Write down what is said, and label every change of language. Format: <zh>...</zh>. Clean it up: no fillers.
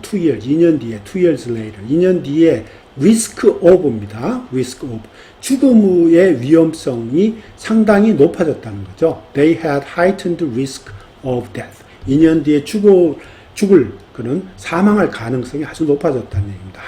<ko>2년 뒤에,</ko> <en>2 years later.</en> <ko>2년 뒤에 risk of입니다.</ko> <en>risk of.</en> <ko>죽음의 위험성이 상당히 높아졌다는 거죠.</ko> <en>They had heightened risk of death.</en> <ko>2년 뒤에 죽을 그는 사망할 가능성이 아주 높아졌다는 얘기입니다.</ko>